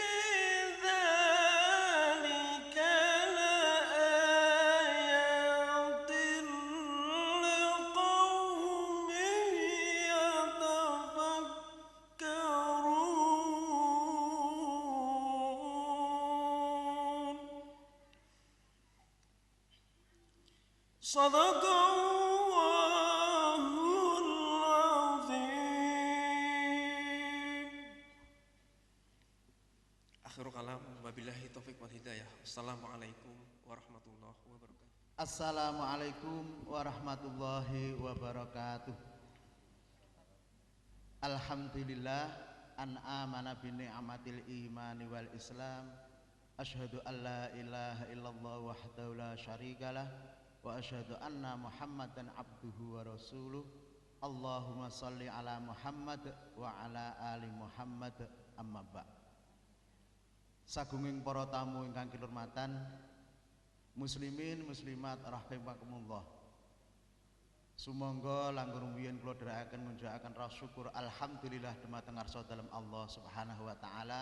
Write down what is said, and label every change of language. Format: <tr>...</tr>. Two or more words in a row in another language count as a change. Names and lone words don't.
<ar>ذلك لآيات لقوم يتفكرون صدق الله العظيم. آخر الكلام وبالله التوفيق والهداية. السلام عليكم ورحمة الله وبركاته. السلام عليكم ورحمة الله وبركاته. الحمد لله أن أمنا بنعمة الإيمان والإسلام. أشهد أن لا إله إلا الله وحده لا شريك له وأشهد أن محمدا عبده ورسوله. اللهم صل على محمد وعلى آل محمد أما بعد.</ar> <jv>Sagunging para tamu ingkang kinurmatan, muslimin muslimat rahimakumullah. Sumangga langkung rumiyin kula dherekaken ngunjukaken rasa syukur alhamdulillah dhumateng ngarsa dalem</jv> <ar>الله سبحانه وتعالى.</ar>